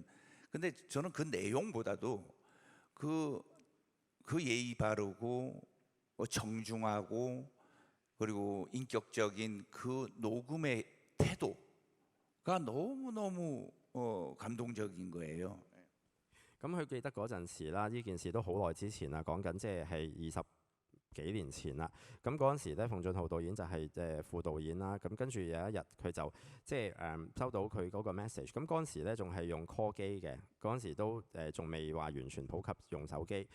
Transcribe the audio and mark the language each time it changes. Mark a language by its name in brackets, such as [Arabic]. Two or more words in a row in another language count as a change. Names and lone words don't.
[Korean] 근데 저는 그 내용보다도 그 예의 바르고 정중하고 그리고 인격적인 그 녹음의 태도가 너무 감동적인 거예요. [Cantonese] 咁佢記得嗰陣時啦，呢件事都好耐之前啦，講緊即係20幾年前啦。咁嗰陣時咧，奉俊昊導演就係副導演啦。咁跟住有一日佢就即係收到佢嗰個 message。咁嗰陣時咧仲係用 call 機嘅，嗰陣時都仲未話完全普及用手機。